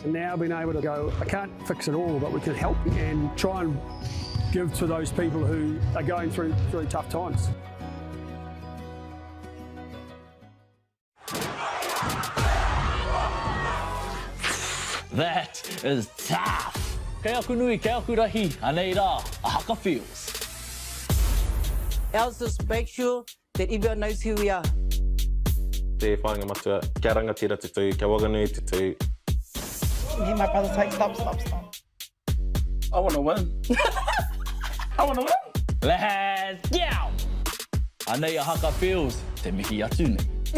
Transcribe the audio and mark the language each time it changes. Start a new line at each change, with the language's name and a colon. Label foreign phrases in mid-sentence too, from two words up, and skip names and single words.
English: And now being able to go, I can't fix it all, but we can help and try and give to those people who are going through really tough times. That is tough.
Māori: Kei aku nui, kei aku rahi, anei rā, a haka feels.
English: Else just make sure that everyone knows who we are.
Māori: Te whāinga matua, kia rangatira tutu, kia waganui tutu.
English: Me and my brother's like, stop. I want to win. I want to win. Let's go.
Māori: Anei a haka feels, te mihi atu nei.